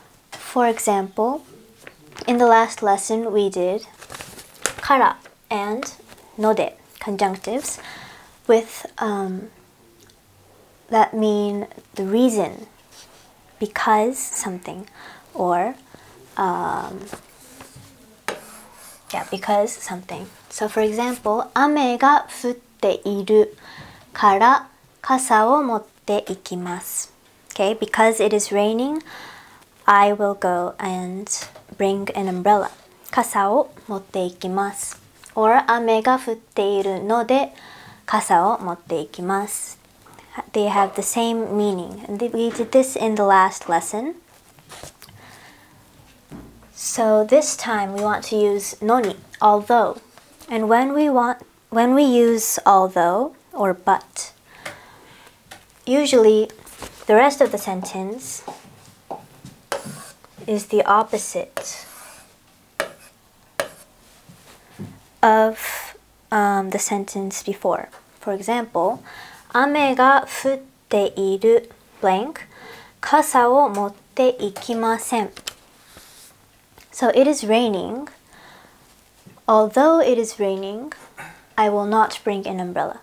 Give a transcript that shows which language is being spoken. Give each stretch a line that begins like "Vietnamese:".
English: For example, in the last lesson we did kara and node conjunctives with that mean the reason, because something, or because something. So for example,
Japanese: 雨が降っているから傘を持って行きます。
English: Okay, because it is raining, I will go and bring an umbrella.
Japanese: 傘を持って行きます。
English: Or
Japanese: 雨が降っているので傘を持って行きます。
English: They have the same meaning. And we did this in the last lesson. So this time we want to use noni, although. And when we use although or but, usually the rest of the sentence is the opposite of the sentence before. For example,
Japanese: 雨が降っている
English: blank
Japanese: 傘を持って行きません。
English: So it is raining. Although it is raining, I will not bring an umbrella.